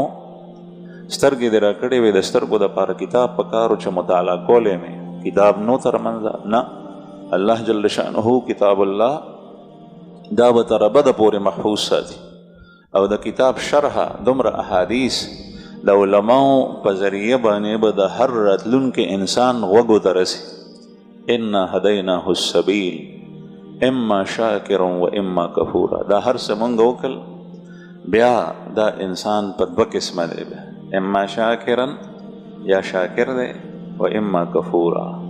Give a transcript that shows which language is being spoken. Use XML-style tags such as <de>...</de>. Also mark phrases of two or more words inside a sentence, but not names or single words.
<ps>سترګې دې راکړې وې، د سترګو دپاره کتاب پکارو چې مطالعه کولی مې، کتاب نو ترمنځه نه.</ps> <ar>الله جل شانه</ar> <ps>کتاب الله دا به تر ابده پورې محفوظ ساتي. او د کتاب شرحه دومره احادیث د علماو په ذریعه باندې به د هر راتلونکي انسان غوږو ته رسي.</ps> <ar>انا هدیناه السبیل اما شاکرا و اما کفورا.</ar> <ps>دا هر څه مونږ وکړل، بیا دا انسان په دوه قسمه دی،</ps> <ar>اما شاکرا</ar> <ps>یا شاکر دی</ps> <ar>و اما کفورا.</ar>